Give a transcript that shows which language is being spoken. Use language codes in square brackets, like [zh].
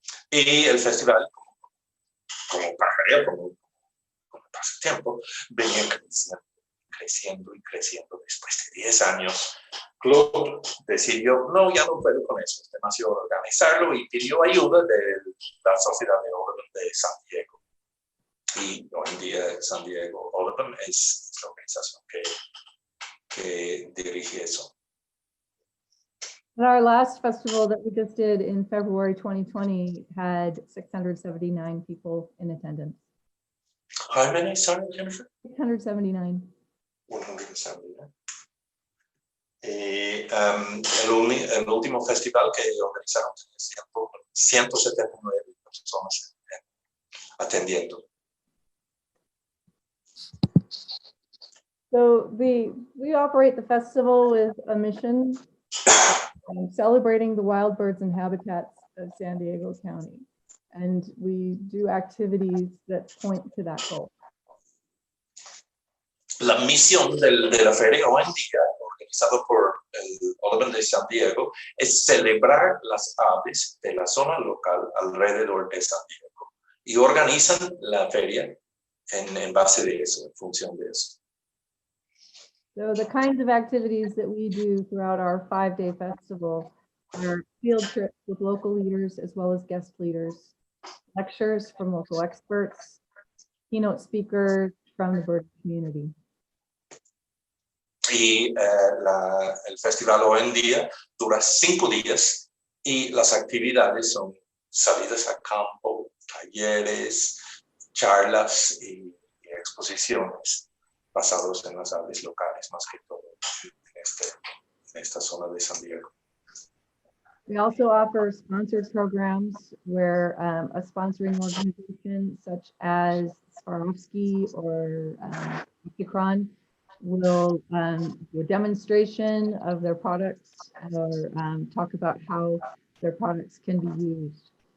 [es] Y el festival, como pajareo, como pasatiempo, venía creciendo. Después de 10 años, Claude decidió, no, ya no puedo con eso, es demasiado organizarlo, y pidió ayuda de la Sociedad de Audubon de San Diego. Y hoy en día San Diego Audubon es la organización que dirige eso. [en] And our last festival that we just did in February 2020 had 679 people in attendance. How many, sorry, Jennifer? 679. 179. [es] Y el último festival que organizaron tenía 179 personas atendiendo. [en] So we operate the festival with a mission, celebrating the wild birds and habitats of San Diego County. And we do activities that point to that goal. [es] La misión de la feria hoy en día, organizada por el Audubon de San Diego, es celebrar las aves de la zona local alrededor de San Diego. Y organizan la feria en base de eso, en función de eso. [en] So the kinds of activities that we do throughout our 5-day festival are field trips with local leaders as well as guest leaders, lectures from local experts, keynote speakers from the bird community. [es] Y el festival hoy en día dura 5 días y las actividades son salidas a campo, talleres, charlas y exposiciones basados en las aves locales, más que todo en esta zona de San Diego. [en] We also offer sponsored programs where a sponsoring organization such as Swarovski or Ikran will do a demonstration of their products or talk about how their products can be used.